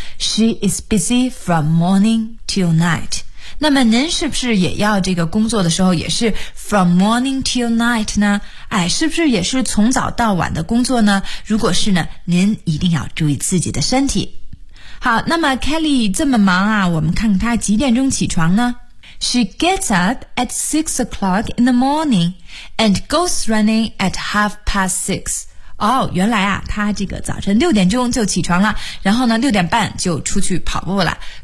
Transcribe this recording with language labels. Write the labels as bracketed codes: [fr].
[en] She is busy from morning till night. [zh] 那么您是不是也要这个工作的时候也是 [en] from morning till night [zh] 呢？哎，是不是也是从早到晚的工作呢？如果是呢，您一定要注意自己的身体。好，那么 Kelly 这么忙啊，我们看看她几点钟起床呢？ [en] She gets up at 6:00 in the morning and goes running at 6:30. [zh] 哦，原来啊，她这个早晨六点钟就起床了，然后呢，六点半就出去跑步了。